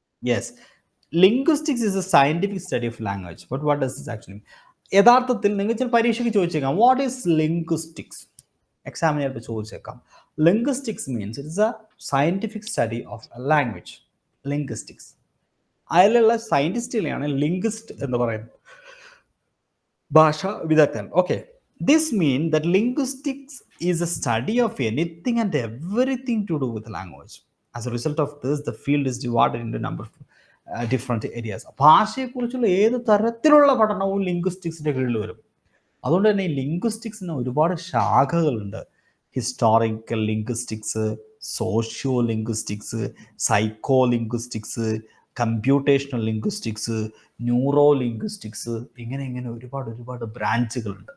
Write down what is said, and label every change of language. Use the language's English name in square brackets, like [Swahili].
[English] Yes, linguistics is a scientific study of language. But what does this actually mean? [Malayalam] യഥാർത്ഥത്തിൽ നിങ്ങൾ ചില പരീക്ഷയ്ക്ക് ചോദിച്ചേക്കാം, [English] What is linguistics? [Malayalam] എക്സാമിന് ചിലപ്പോൾ ചോദിച്ചേക്കാം. [English] Linguistics means it's a scientific study of language. [Malayalam] Linguistics, അതിലുള്ള സയന്റിസ്റ്റുകളെയാണ് ലിംഗ്വിസ്റ്റ് എന്ന് പറയുന്നത്, ഭാഷാ വിദഗ്ധൻ. Okay, [English] this means that linguistics is a study of anything and everything to do with language. As a result of this, the field is divided into a number of different areas. [Malayalam] ഭാഷയെക്കുറിച്ചുള്ള ഏത് തരത്തിലുള്ള പഠനവും ലിംഗ്വിസ്റ്റിക്സിന്റെ കീഴിൽ വരും. അതുകൊണ്ട് തന്നെ ഈ ലിംഗ്വിസ്റ്റിക്സിന് ഒരുപാട് ശാഖകളുണ്ട്. Historical linguistics, socio linguistics, psycho linguistics, computational linguistics, neuro linguistics, ഇങ്ങനെ ഒരുപാട് ബ്രാഞ്ചുകളുണ്ട്.